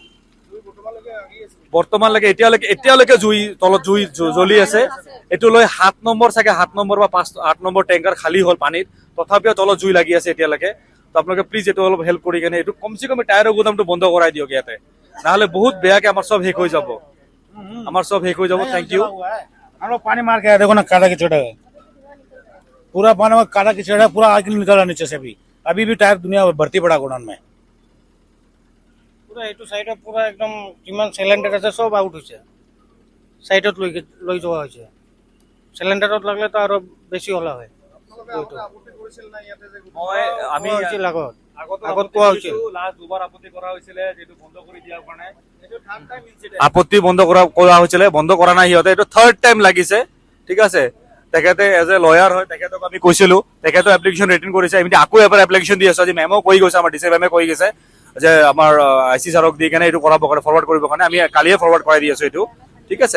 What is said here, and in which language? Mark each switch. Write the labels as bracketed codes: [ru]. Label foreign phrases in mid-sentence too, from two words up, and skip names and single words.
[as] বৰ্তমানলৈকে এতিয়ালৈকে জুই তলত জুই জ্বলি আছে এইটো লৈ 7 নম্বৰ চাগে 7 নম্বৰ বা 8 নম্বৰ টেংকাৰ খালী হ'ল পানীত তথাপিও তলত জুই লাগি আছে এতিয়ালৈকে তো আপোনালোকে প্লিজ এইটো অলপ হেল্প কৰি কেনে এইটো কমচে কম টায়াৰৰ গুদামটো বন্ধ কৰাই দিয়ক ইয়াতে নহ'লে বহুত বেয়াকে আমাৰ চব শেষ হৈ যাব [en] thank you [hi] हम लोग पानी मार के आए देखो ना काटा कीचड़ है पूरा पानी में काटा कीचड़ है पूरा आग निकला नीचे से अभी भी टायर दुनिया भर्ती पड़ा गोडाउन में पूरा [as] এইটো সাইডত পুরা একদম কিমান সিলিন্ডার আছে সব আউট হইছে সাইডত লৈ যোৱা হৈছে সিলিন্ডাৰত লাগলে তো আৰু বেছি হলা হয় আমি হৈছিল আগত কোৱা হৈছিল লাষ্ট দুবাৰ আপত্তি কৰা হৈছিলে যেটো বন্ধ কৰি দিয়াৰ কাৰণে এইটো [en] third time incident [as] আপত্তি বন্ধ কৰা হৈছিলে বন্ধ কৰা নাই সিহঁতে এইটো [en] third time [as] লাগিছে ঠিক আছে তেখেতে [en] as a lawyer [as] হয় তেখেতক আমি কৈছিলো তেখেতে এপ্লিকেশন ৰিটাৰ্ণ কৰিছে আমি আকৌ এবাৰ এপ্লিকেশন দি আছো আজি মেমো কৈ গৈছে আমাৰ ডিসি মেমে কৈ গৈছে যে আমাৰ আইসি ছাৰক দি কেনে এইটো কৰাব কাৰণে ফৰৱাৰ্ড কৰিব কাৰণে আমি কালিয়ে ফৰৱাৰ্ড কৰাই দি আছো এইটো ঠিক আছে